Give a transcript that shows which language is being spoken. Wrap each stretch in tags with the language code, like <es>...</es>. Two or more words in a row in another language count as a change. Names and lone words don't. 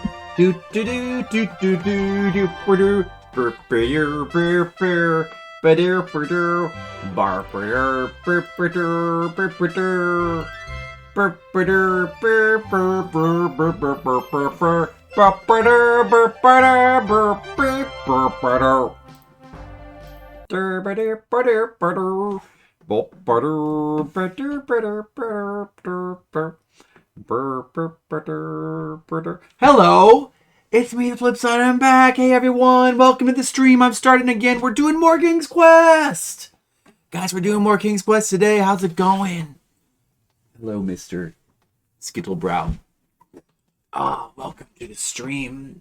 <en>Do do do do do do do do burr burr burr burr ba-dur ba-dur bar ba-dur burr ba-dur burr ba-dur burr ba-dur burr burr burr burr burr burr burr burr ba-ba-dur burr ba-dur burr burr ba-dur dur ba-dur ba-dur ba-dur ba-ba-dur ba-dur ba-dur ba-dur burr burr burr ba-dur ba-dur. Hello! It's me, the flip side. I'm back. Hey everyone, welcome to the stream. I'm starting again. We're doing more King's Quest. Guys, we're doing more King's Quest today. How's it going? Hello, Mr. Skittlebrow. Welcome to the stream.</en>